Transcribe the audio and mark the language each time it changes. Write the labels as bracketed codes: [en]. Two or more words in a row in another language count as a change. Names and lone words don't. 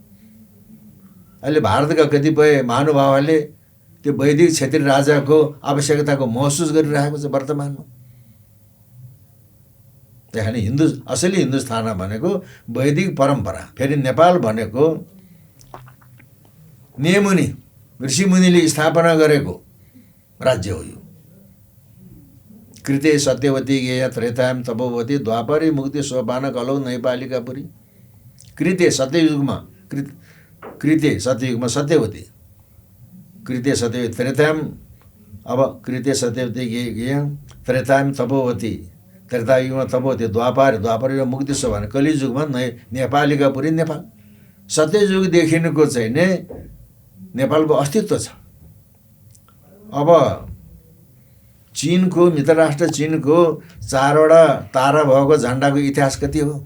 [ne] अहिले भारतका कतिपय महानुभावहरूले त्यो वैदिक क्षेत्रीय राजाको आवश्यकताको महसुस गरिरहेको छ वर्तमानमा। त्यही कारण असली हिन्दुस्तान भनेको वैदिक परम्परा। फेरि नेपाल भनेको नियमुनि ऋषिमुनिले स्थापना गरेको राज्य हो। [sa] यो कृते सत्यवती गेय त्रेतायाम तपोवती द्वापरी मुक्ति सोपान कलौ नैपालिकापुरी। [ne] कृते सत्ययुगमा कृते सत्ययुगमा सत्यवती, [sa] कृते सत्यवती त्रेतायाम, [ne] अब [sa] कृते सत्यवती गेय त्रेतायाम तपोवती, [ne] त्रेतायुगमा तपोवती, [sa] द्वापर मुक्ति सोपान, [ne] कलियुगमा नेपालिकापुरी नेपाल। सत्ययुगदेखिको चाहिँ नै नेपालको अस्तित्व छ। अब चीनको, मित्रराष्ट्र चीनको 4वटा तारा भएको झन्डाको इतिहास कति हो?